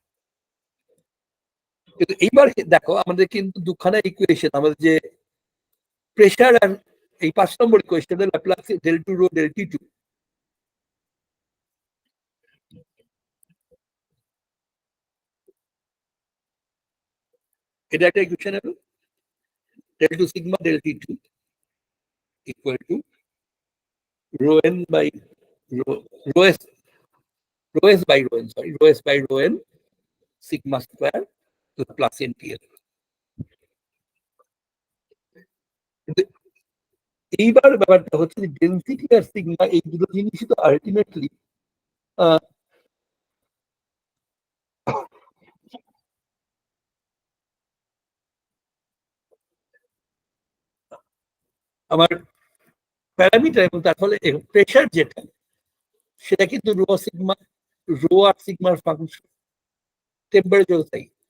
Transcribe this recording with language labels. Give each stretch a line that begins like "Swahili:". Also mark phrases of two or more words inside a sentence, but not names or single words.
Bangla: কিন্তু এইবার দেখো আমাদের কিন্তু দুখানা ইকুয়েশন, আমাদের যে প্রেশার আর এই 5 নম্বর ইকুয়েশন
English: Laplace del two rho del t two,
Bangla: এটা একটা ইকুয়েশন হলো
English: del 2 sigma del T2 equal to rho n by rho s by rho n, sorry, rho s by rho n sigma square to the plus NTL.
Bangla: এইবার ব্যাপারটা হচ্ছে যে ডেন্সিটি আর সিগমা এই দুটো জিনিসই তো আলটিমেটলি আমার প্যারামিটার, এবং তার ফলে প্রেশার যেটা, সেটা কিন্তু রো আর সিগমার ফাংশন, টেম্পারেচার তাই।